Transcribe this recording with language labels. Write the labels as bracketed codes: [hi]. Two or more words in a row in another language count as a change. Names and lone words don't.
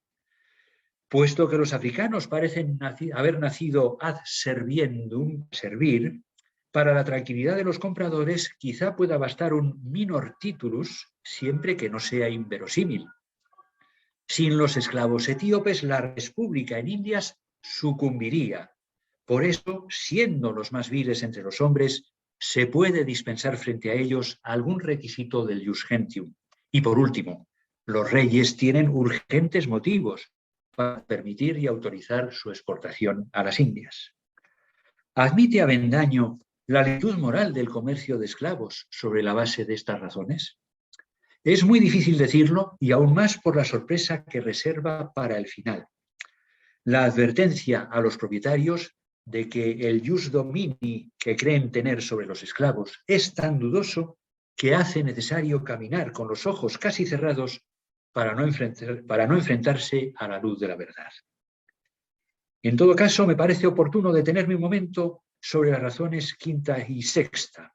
[es] Puesto que los africanos parecen haber nacido [la] ad serviendum, [es] servir, para la tranquilidad de los compradores quizá pueda bastar un [la] minor titulus, [es] siempre que no sea inverosímil. Sin los esclavos etíopes, la república en Indias sucumbiría. Por eso, siendo los más viles entre los hombres, se puede dispensar frente a ellos algún requisito del [la] jus gentium. [es] Y por último, los reyes tienen urgentes motivos para permitir y autorizar su exportación a las Indias. ¿Admite Avendaño la lentitud moral del comercio de esclavos sobre la base de estas razones? Es muy difícil decirlo y aún más por la sorpresa que reserva para el final. La advertencia a los propietarios de que el [la] jus domini [es] que creen tener sobre los esclavos es tan dudoso que hace necesario caminar con los ojos casi cerrados para no enfrentarse a la luz de la verdad. En todo caso, me parece oportuno detenerme un momento sobre las razones quinta y sexta.